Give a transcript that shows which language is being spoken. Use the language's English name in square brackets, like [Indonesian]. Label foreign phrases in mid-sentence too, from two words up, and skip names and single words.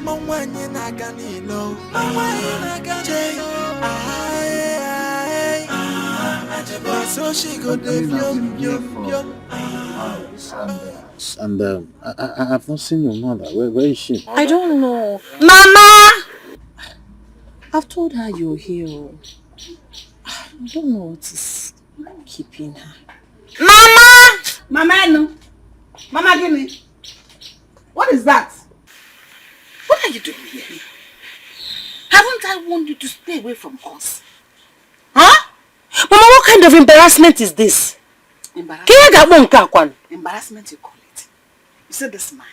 [English] she go And I have not seen your mother. Where is she? I don't know. Mama! I've told her you're here. I don't know what is keeping her. Mama! Mama, no. Mama, give me. What is that? What are you doing here? Haven't I warned you to stay away from us? Huh? Mama, what kind of embarrassment is this? Embarrassment, you call it. You see this man.